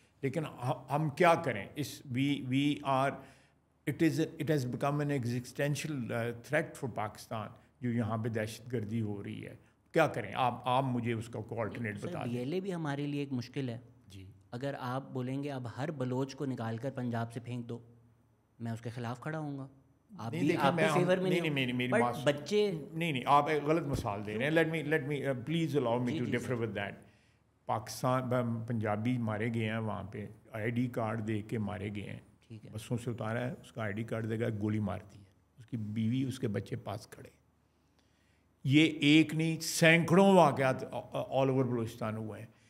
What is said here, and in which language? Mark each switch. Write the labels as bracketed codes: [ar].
[ur] لیکن ہم کیا کریں, [en] we are it has become an existential threat for Pakistan [ur] جو یہاں پہ دہشت گردی ہو رہی ہے. کیا کریں آپ مجھے اس کا کوئی آلٹرنیٹ بتا دیں. DLA بھی ہمارے لیے ایک مشکل ہے. جی, اگر آپ بولیں گے اب ہر بلوچ کو نکال کر پنجاب سے پھینک دو, میں اس کے خلاف کھڑا ہوں گا. آپ بھی آپ کے فیور میں نہیں, بٹ بچے نہیں, آپ ایک غلط مثال دے رہے ہیں. [en] Let me please allow me to differ with that. [ur] Pakistan Punjabi مارے گئے ہیں وہاں پہ, ID کارڈ دے کے مارے گئے ہیں, بسوں سے اتارا ہے, اس کا ID کارڈ دے گا, گولی مار دی ہے, اس کی بیوی اس کے بچے پاس کھڑے. یہ ایک نہیں سینکڑوں واقعات [en] all over [ur] بلوچستان ہوئے ہیں.